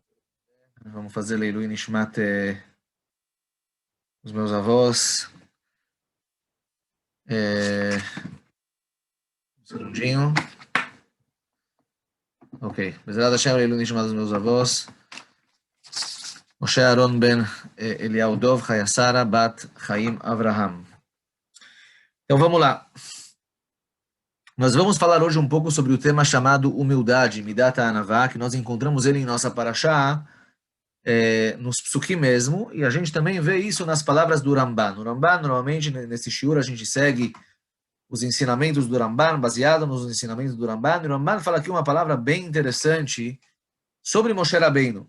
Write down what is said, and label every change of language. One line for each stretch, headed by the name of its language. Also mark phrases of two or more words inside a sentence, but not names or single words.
Portuguese: Vamos fazer
Hebrew: לעילוי נשמת
Portuguese: os meus avós. Um segundinho. Ok.
Hebrew: בעזרת השם, לעילוי נשמת
Portuguese: dos meus avós. Moshe Aaron ben Eliyahu Dov, Chayasara bat Chaim Avraham. Então vamos lá. Nós vamos falar hoje um pouco sobre o tema chamado humildade,
Hebrew: מידת הענווה,
Portuguese: que nós encontramos ele em nossa Parashá, nos Psukim mesmo, e a gente também vê isso nas palavras do Ramban. No Ramban, normalmente, nesse shiur, a gente segue os ensinamentos do Ramban, baseado nos ensinamentos do Ramban, e o Ramban fala aqui uma palavra bem interessante sobre Moshe Rabbeinu.